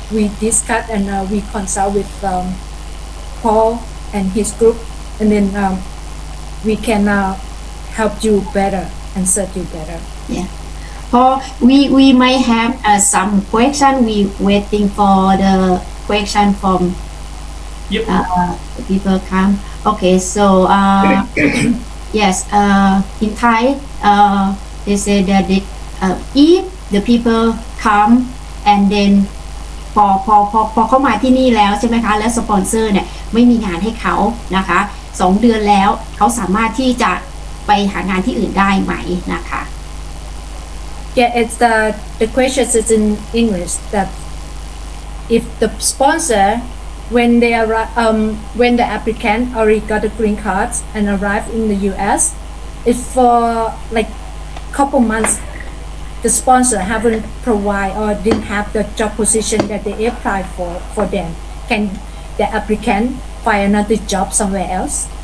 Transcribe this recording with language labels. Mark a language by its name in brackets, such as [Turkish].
[English] We discuss and we consult with Paul and his group, and then we can help you better and serve you better. Yeah. Paul, we might have some question. We waiting for the question from Yep. the people come. Okay, so yes, in Thai, they say that if the people come and then [Thai] พอเข้ามาที่นี่แล้วใช่ไหมคะแล้วสปอนเซอร์เนี่ยไม่มีงานให้เขานะคะ2 เดือนแล้วเขาสามารถที่จะไปหางานที่อื่นได้ไหมนะคะ [English] Yeah, it's the question is in English that if the sponsor when they are when the applicant already got a green card and arrived in the US, if for like couple months the sponsor haven't provide or didn't have the job position that they applied for them, can the applicant find another job somewhere else?